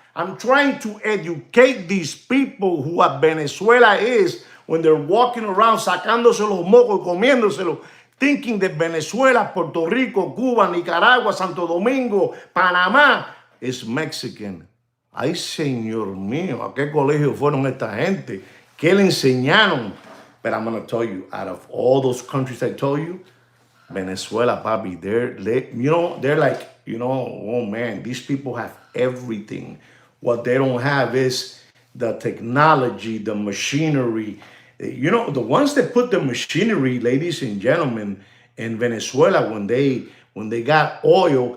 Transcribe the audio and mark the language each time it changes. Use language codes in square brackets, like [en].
[en] I'm trying to educate these people who what Venezuela is when they're walking around [es] sacándose los mocos, comiéndoselo, [en] thinking that Venezuela, Puerto Rico, Cuba, Nicaragua, Santo Domingo, Panamá is Mexican. [es] Ay, señor mío, ¿a qué colegio fueron esta gente? ¿Qué le enseñaron? [en] But I'm going to tell you, out of all those countries I told you, Venezuela, papi, they're like, oh man, these people have everything. What they don't have is the technology, the machinery. The ones that put the machinery, ladies and gentlemen, in Venezuela when they got oil.